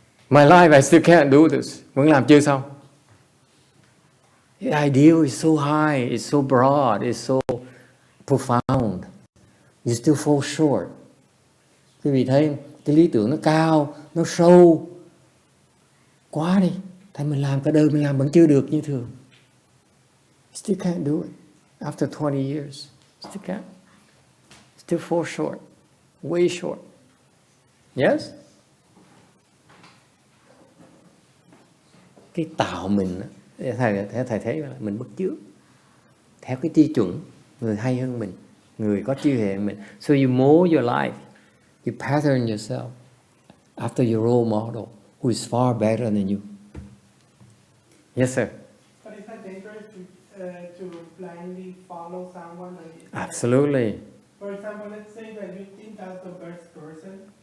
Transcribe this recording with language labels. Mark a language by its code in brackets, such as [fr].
[en] My life I still can't do this. [vi] Vẫn làm chưa xong. [en] The ideal is so high, it's so broad, it's so profound. You still fall short. [vi] Quý vị thấy không? Cái lý tưởng nó cao, nó sâu quá đi. Tại mình làm cả đời mình làm vẫn chưa được như thường. [en] Still can't do it. After 20 years, still can't. Still fall short. Way short. Yes? [vi] Cái tạo mình, thầy thấy là mình bước trước. Theo cái tiêu chuẩn, người hay hơn mình, người có trí huệ hơn mình. [en] So you mold your life. You pattern yourself after your role model, who is far better than you. Yes, sir. But is that dangerous to blindly follow someone? Absolutely. For example, let's say that you think that's the best person.